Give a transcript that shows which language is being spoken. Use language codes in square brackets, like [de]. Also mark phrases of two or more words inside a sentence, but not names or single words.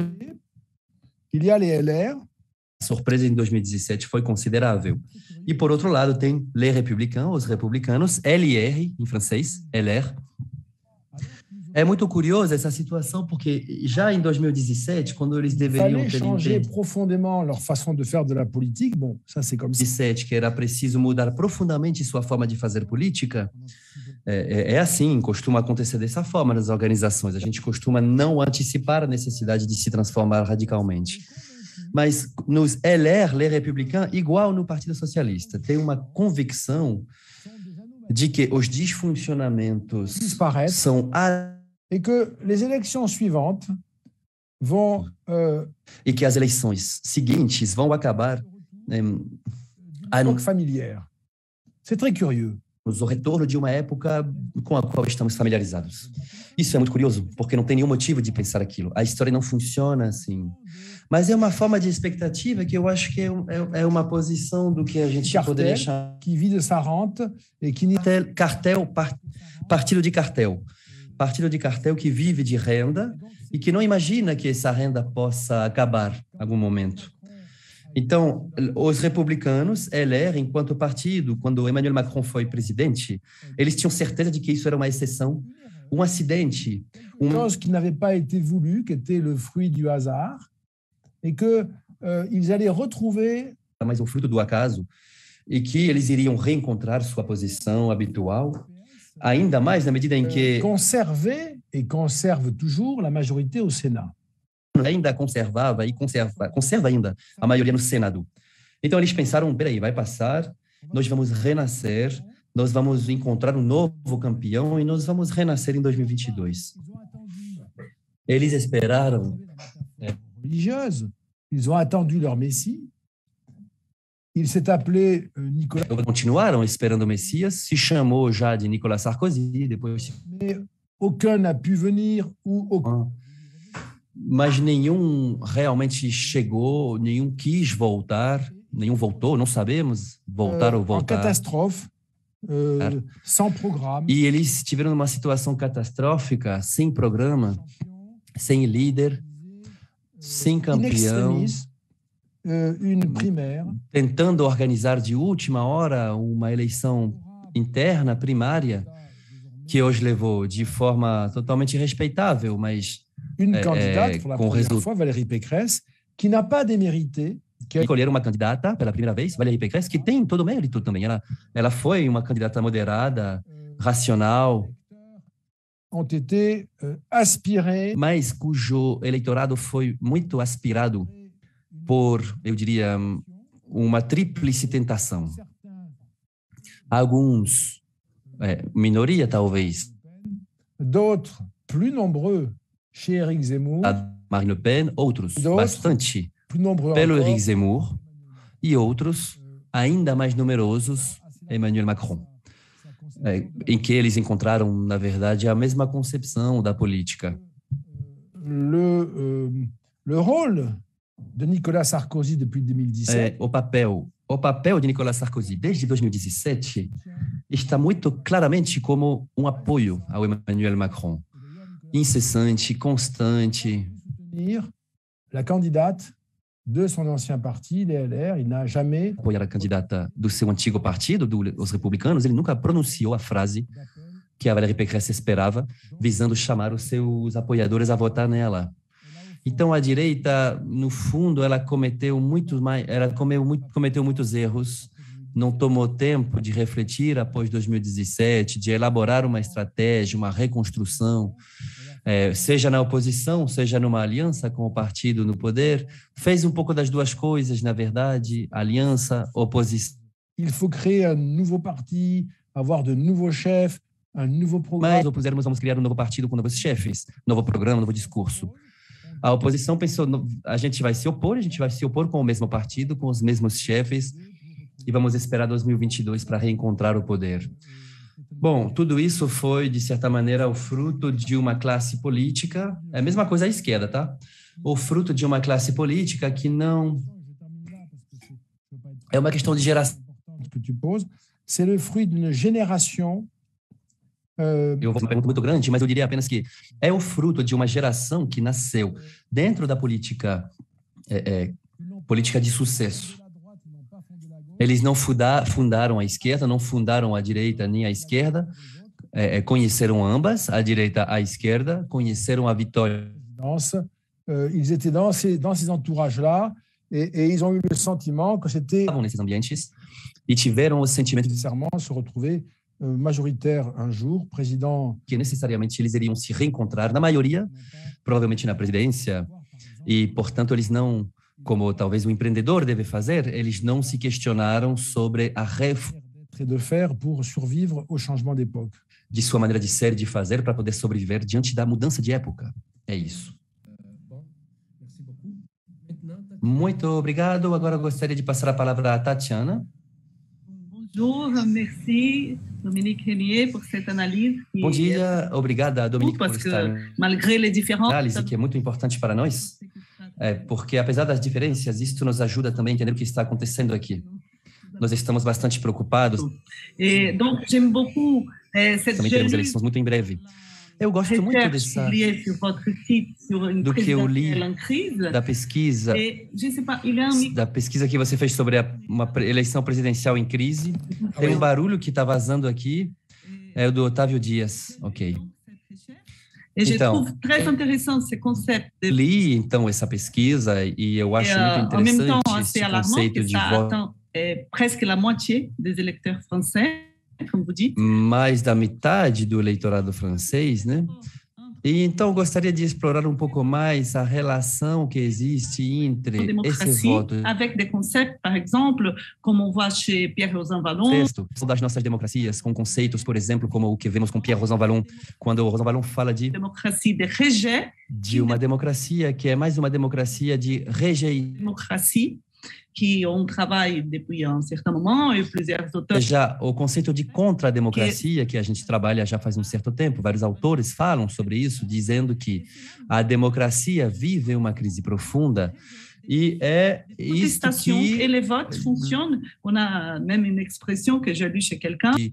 [fr] Il y a les LR. [pt] A surpresa em 2017 foi considerável. E, por outro lado, tem Les Républicains, os republicanos, LR, em francês, LR. É muito curiosa essa situação, porque já em 2017, quando eles deveriam ter [fr] changer profondément leur façon de faire de la politique, bon, ça c'est comme ça. 2017, [pt] que era preciso mudar profundamente sua forma de fazer política, é assim, costuma acontecer dessa forma nas organizações. A gente costuma não antecipar a necessidade de se transformar radicalmente. Mas nos LR, Les Républicains, igual no Partido Socialista, tem uma convicção de que os disfuncionamentos são... [fr] Et que les élections suivantes vont... [pt] E que as eleições seguintes vão acabar... [fr] familière. C'est très curieux. [pt] O retorno de uma época com a qual estamos familiarizados. Isso é muito curioso, porque não tem nenhum motivo de pensar aquilo. A história não funciona assim. Mas é uma forma de expectativa que eu acho que é uma posição do que a gente poderia chamar... [fr] Que vit de sa rente et qui... [pt] Partido de cartel. Partido de cartel que vive de renda e que não imagina que essa renda possa acabar em algum momento. Então, os republicanos, LR, enquanto partido, quando Emmanuel Macron foi presidente, eles tinham certeza de que isso era uma exceção, um acidente. [fr] Chose qui n'avait pas été voulu, qui était le fruit du hasard, et que ils allaient retrouver... [pt] Mais um fruto do acaso, e que eles iriam reencontrar sua posição habitual, ainda mais na medida em que... [fr] Conserver, et conserve toujours, la majorité au Sénat. [pt] Ainda conservava e conserva ainda a maioria no Senado. Então, eles pensaram, peraí, vai passar, nós vamos renascer, nós vamos encontrar um novo campeão e nós vamos renascer em 2022. Eles esperaram... [fr] religieuse. Ils ont attendu leur Messie. Il s'est appelé Nicolas... [pt] Continuaram esperando o Messias, se chamou já de Nicolas Sarkozy, depois... [fr] Mais aucun n'a pu venir ou... [pt] Mas nenhum realmente chegou, nenhum quis voltar, nenhum voltou, não sabemos voltar ou voltar. Catástrofe, [fr] sans programme. [pt] E eles tiveram uma situação catastrófica, sem programa, sem líder, sem campeão, [fr] une primaire. [pt] Tentando organizar de última hora uma eleição interna, primária, que hoje levou de forma totalmente respeitável, mas... [fr] Une candidate, pour la première fois, Valérie Pécresse, qui n'a pas démérité. [pt] Escolheram uma candidata pela primeira vez, Valérie Pécresse, que tem todo o mérito também. Ela foi uma candidata moderada, racional. Ont été aspirés. Mas cujo eleitorado foi muito aspirado por, eu diria, uma tríplice tentação. Alguns, minoria talvez. [fr] D'autres, plus nombreux. Chez Éric Zemmour, [pt] Marine Le Pen, outros bastante pelo Éric Zemmour e outros ainda mais numerosos, Emmanuel Macron, em que eles encontraram, na verdade, a mesma concepção da política. [fr] Le rôle de Nicolas Sarkozy depuis 2017. [pt] O papel de Nicolas Sarkozy desde 2017 está muito claramente como um apoio ao Emmanuel Macron, incessante, constante. [fr] La candidate de son ancien parti, les LR, il n'a jamais [pt] apoiar a candidata do seu antigo partido, os republicanos. Ele nunca pronunciou a frase que a Valérie Pécresse esperava, visando chamar os seus apoiadores a votar nela. Então, a direita, no fundo, ela cometeu muitos erros, não tomou tempo de refletir após 2017, de elaborar uma estratégia, uma reconstrução, seja na oposição, seja numa aliança com o partido no poder. Fez um pouco das duas coisas, na verdade, aliança, oposição. [fr] Il faut créer un nouveau parti, avoir de nouveaux chefs, un nouveau programme. [pt] Mas opusermos, vamos criar um novo partido com novos chefes, novo programa, novo discurso. A oposição pensou, a gente vai se opor com o mesmo partido, com os mesmos chefes, e vamos esperar 2022 para reencontrar o poder. Bom, tudo isso foi, de certa maneira, o fruto de uma classe política, é a mesma coisa à esquerda, tá? O fruto de uma classe política que não... É uma questão de geração. [fr] C'est le fruit d'une génération. [pt] Eu vou fazer uma pergunta muito grande, mas eu diria apenas que é o fruto de uma geração que nasceu dentro da política, política de sucesso. Eles não fundaram a esquerda, não fundaram a direita nem a esquerda, conheceram ambas, a direita e a esquerda, conheceram a vitória. [fr] Ils étaient dans ces entourages-là et ils ont eu le sentiment que c'était... [pt] Estavam nesses ambientes e tiveram o sentimento de [fr] se retrouver majoritaire un jour, président... [pt] que necessariamente eles iriam se reencontrar, na maioria, provavelmente na presidência, e, portanto, eles não, como talvez o empreendedor deve fazer, eles não se questionaram sobre a [fr] de faire pour survivre au changement d'époque. [pt] De sua maneira de ser e de fazer para poder sobreviver diante da mudança de época. É isso. Muito obrigado. Agora eu gostaria de passar a palavra à Tatiana. [fr] Bonjour, merci Dominique Régnier por cette analyse. [pt] Bom dia, obrigada Dominique por esta análise que é muito importante para nós, porque apesar das diferenças, isso nos ajuda também a entender o que está acontecendo aqui. Nós estamos bastante preocupados. [fr] Donc j'aime beaucoup [pt] também teremos eleições muito em breve. Eu gosto muito do que eu li da pesquisa que você fez sobre uma eleição presidencial em crise. Tem um barulho que está vazando aqui, é o do Otávio Dias. Ok. Então, li então essa pesquisa e eu acho muito interessante esse conceito de voto. [fr] Presque la moitié des électeurs français. [pt] Mais da metade do eleitorado francês, né? E então eu gostaria de explorar um pouco mais a relação que existe entre esse voto. [fr] Avec des concepts, par exemple, como on voit chez Pierre-Rosan Vallon. [pt] Das nossas democracias, com conceitos, por exemplo, como o que vemos com Pierre-Rosan Vallon, quando o Rosan Vallon fala de uma democracia que é mais uma democracia de rejeição. [fr] Democracia que on travaille depuis un certain moment et plusieurs auteurs. [pt] Já o conceito de contra-democracia que a gente trabalha já faz um certo tempo, vários autores falam sobre isso, dizendo que a democracia vive uma crise profunda e é isso que... [fr] Et les votes fonctionnent. On a même une expression que j'ai lue chez quelqu'un.